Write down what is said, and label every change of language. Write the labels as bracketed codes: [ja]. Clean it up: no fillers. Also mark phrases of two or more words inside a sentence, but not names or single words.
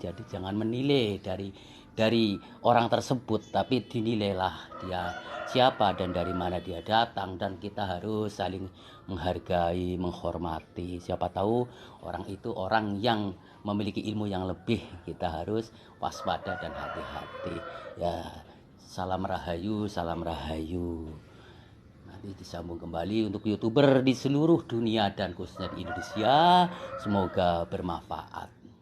[id] Jadi jangan menilai dari orang tersebut, tapi dinilailah dia siapa dan dari mana dia datang, dan kita harus saling menghargai, menghormati. Siapa tahu orang itu orang yang memiliki ilmu yang lebih, kita harus waspada dan hati-hati. Ya, salam rahayu, salam rahayu. Nanti disambung kembali untuk YouTuber di seluruh dunia dan khususnya di Indonesia. Semoga bermanfaat.